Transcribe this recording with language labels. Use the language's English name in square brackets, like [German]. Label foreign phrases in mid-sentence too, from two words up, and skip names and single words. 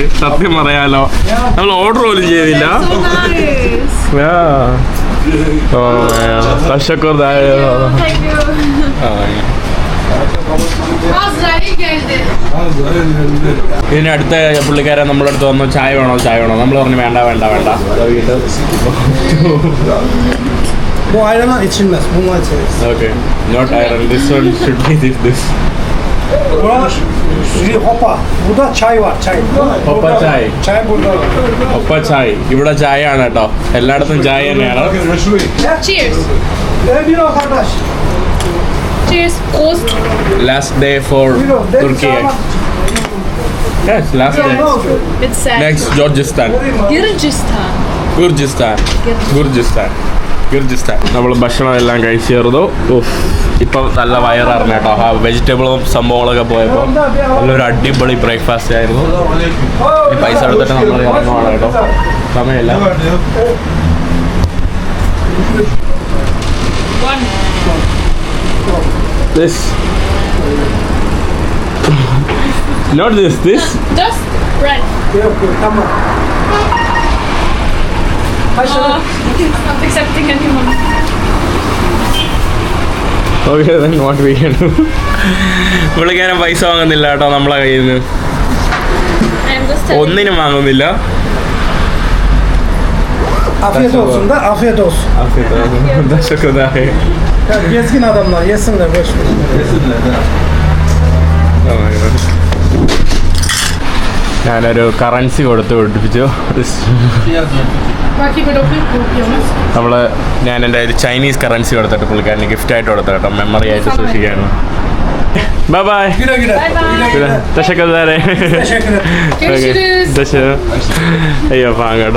[Malayalam] സത്യം പറയാലോ, നമ്മൾ ഓർഡർ പോലും ചെയ്തില്ല. ഇതിന് അടുത്ത പുള്ളിക്കാരൻ നമ്മുടെ അടുത്ത് വന്നു, ചായ വേണോ. നമ്മൾ പറഞ്ഞു വേണ്ട. [English] Okay, not iron. This one should be this. [Turkish] burada çay var, çay. Hoppa çay. Çay burada. Hoppa çay. [Malayalam] ഇവിടെ ചായ ആണ് കേട്ടോ. എല്ലായിടത്തും ചായ തന്നെയാണ്. [English] Cheers. [Turkish] Bir o kardeş. [English] Cheers. Prost. Last day for Turkey. Yes, last day. It's Next Georgistan. Kyrgyzstan. [Malayalam] നമ്മൾ ഭക്ഷണം എല്ലാം കഴിച്ചു ചേർന്നു. ഇപ്പം നല്ല വയറായിരുന്നു കേട്ടോ. ആ വെജിറ്റബിളും സംഭവങ്ങളൊക്കെ പോയപ്പോൾ നല്ലൊരു അടിപൊളി ബ്രേക്ക്ഫാസ്റ്റ് ആയിരുന്നു. പൈസ എടുത്തിട്ട് നമ്മൾ ഇറങ്ങുവാണ് കേട്ടോ. സമയമില്ല. [English] Not this. just bread. Tamam. It's not accepting anyone. Okay, then what we can do? [Malayalam] പുള്ളിക്കാരൻ പൈസ വാങ്ങുന്നില്ല കേട്ടോ നമ്മളെ കയ്യിൽ നിന്ന്. ഒന്നിനും വാങ്ങുന്നില്ല. [Turkish] Afiyet olsun da, afiyet olsun. Teşekkür ederim. Ya gezgin adamlar yesinler, boş ver. Yesinler. Tamam. [Malayalam] ഞാനൊരു കറൻസി കൊടുത്ത് പിടിപ്പിച്ചു. ഞാൻ എൻ്റെ ഒരു ചൈനീസ് കറൻസി കൊടുത്തിട്ട് പുള്ളിക്കാരന് ഗിഫ്റ്റായിട്ട് കൊടുത്തു കേട്ടോ, മെമ്മറി ആയിട്ട് സൂക്ഷിക്കുകയാണ്. [English] bye bye. [Malayalam] ദശക്കതാരെ അയ്യോ പാ കേട്ടോ.